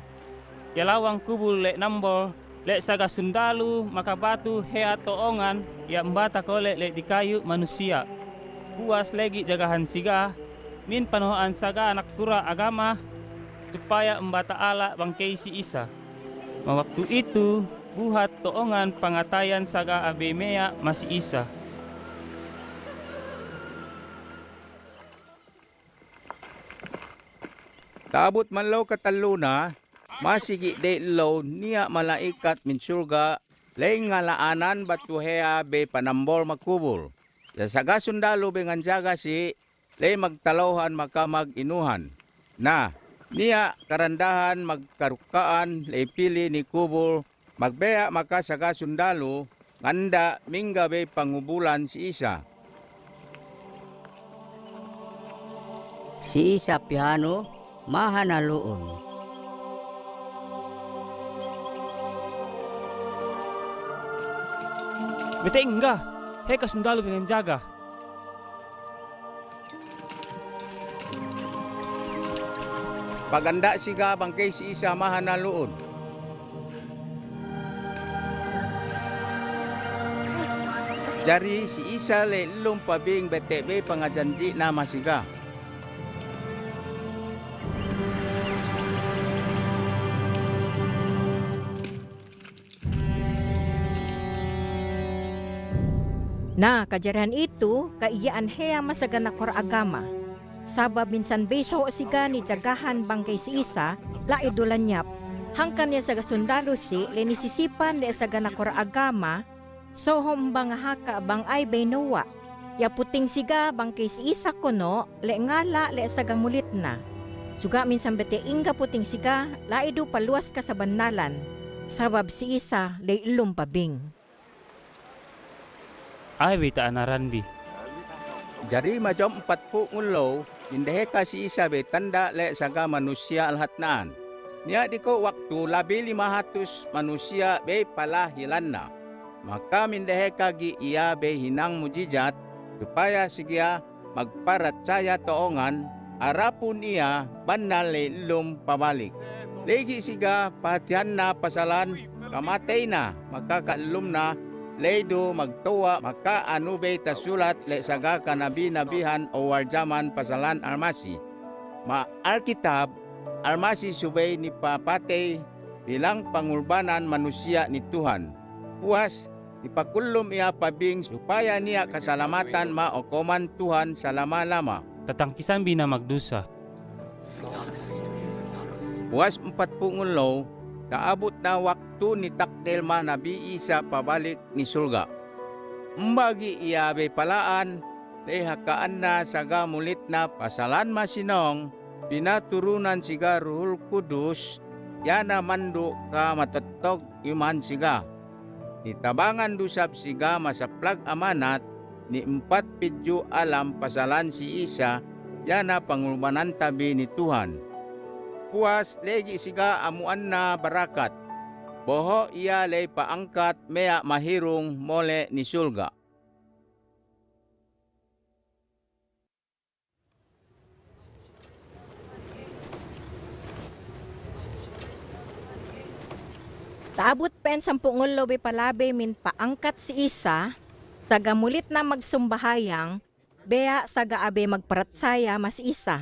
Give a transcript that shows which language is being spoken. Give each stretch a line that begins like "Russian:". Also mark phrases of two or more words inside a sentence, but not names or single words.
Southern Sama: Ya lawang kubul le nambol le saga sundalu makabatu hea toongan ya mbata ko le di kayu manusia. Buas lagi jagahan siga min panohan saga anak kura agama supaya mbata ala bangkay si Isa. Mawaktu itu buhat toongan pangatayan saga abemea masih Isa. Kaabot man law kataluna, masigi de law niya malaikat min surga, lay nga laanan batuhea be panambol makubul. Sa saga sundalo be nganjaga si, lay magtalawhan makamag inuhan. Na, niya karandahan magkarukaan, lay pili ni kubul, magbeya maka saga sundalo, nganda mingga be pangubulan si Isa. Si Isa piano, mahanaloon. Bete enggak, hei kasundalo dengan jaga. Paganda siga bangkay si Isa mahanaluon. Jari si Isa le lumpabing betebe pangajanji na masiga. Na kajarihan itu, kaiyaan heya masagana kor agama. Sabab minsan beso siga ni jagahan bangkay si Isa, la idulanyap. Hangkan niya saga sundalo si, lenisisipan le sagana kor agama, so hombang haka bang ay baynawa. Ya puting siga bangkay si Isa kono, le ngala le saga mulit na. Suga minsan bete inga puting siga, la idu paluas ka sa banalan. Sabab si Isa le ilum pabing. Ay bita anaran bi. Jari majom 40 ulo, indehe ka si Isa be tanda le saga manusia alhatnaan. Niya di ko waktu labi 500 manusia be palahilan na. Maka mindehe ka gi iya be hinang mujizat, supaya siya magparatsaya toongan, arapun iya banal le ilum pabalik. Legi siga patihan na pasalan, kamatay na, makakalum na, Leido magtuwa maka anubay tasulat le saga kanabi-nabihan o warjaman pasalan armasi. Ma alkitab armasi subay ni papatay bilang pangulbanan manusia ni Tuhan. Puas ipakulom iya pabing supaya niya kasalamatan maokoman Tuhan sa lama-lama. Tatangkisan bi na magdusa. Puas 40 ulo, kaabot na waktu ni takkel man Nabi Isa pabalik ni surga. Mbagi iyabe palaan, lehakaan na saga mulit na pasalan masinong, pinaturunan siga Ruhul Kudus, yana mando ka matotog iman siga. Nitabangan dusab siga masaplag amanat, ni 4 alam pasalan si Isa, yana pangulbanan tabi ni Tuhan. Puas legi siga amuan na barakat. Boho iya lay paangkat mea mahirong mole ni sulga. Taabot pen 10 lobe palabe min paangkat si Isa, tagamulit na magsumbahayang, beya sa gaabe magparatsaya mas Isa.